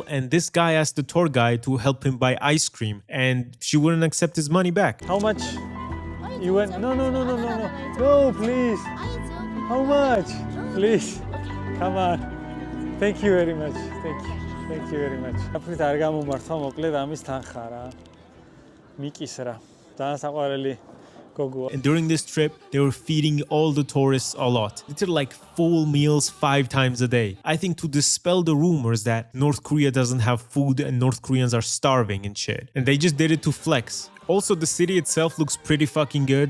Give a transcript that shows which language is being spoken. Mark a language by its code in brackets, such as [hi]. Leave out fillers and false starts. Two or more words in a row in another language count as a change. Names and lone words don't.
[en] And this guy asked the tour guide to help him buy ice cream, and she wouldn't accept his money back. How much? You went? No, please. How much? Please. Come on. Thank you very much. Thank you very much. [ka] After არ გამომართა მოკლედ ამის თანხა რა. მიკისრა. ძალიან საყვარელი [en] And during this trip, they were feeding all the tourists a lot. They did like full meals 5 times a day. I think to dispel the rumors that North Korea doesn't have food and North Koreans are starving and shit. And they just did it to flex. Also, the city itself looks pretty fucking good.